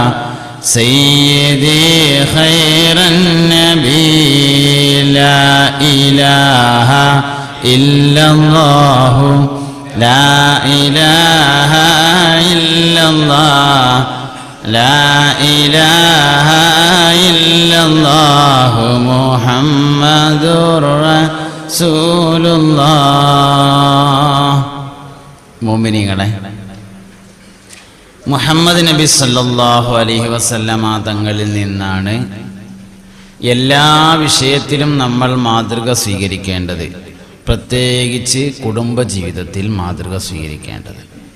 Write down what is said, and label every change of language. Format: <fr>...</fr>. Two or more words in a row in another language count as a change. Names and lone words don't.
<ar>سيدي خير النبي لا إله إلا الله لا إله إلا الله لا إله إلا الله محمد رسول الله.</ar> <ml>മുഅ്മിനീങ്ങളെ, മുഹമ്മദ് നബി</ml> <ar>صلى الله عليه وسلم</ar> <ml>തങ്ങളിൽ നിന്നാണ് എല്ലാ വിഷയത്തിലും നമ്മൾ മാതൃക സ്വീകരിക്കേണ്ടത്, പ്രത്യേകിച്ച് കുടുംബജീവിതത്തിൽ മാതൃക സ്വീകരിക്കേണ്ടത്.</ml>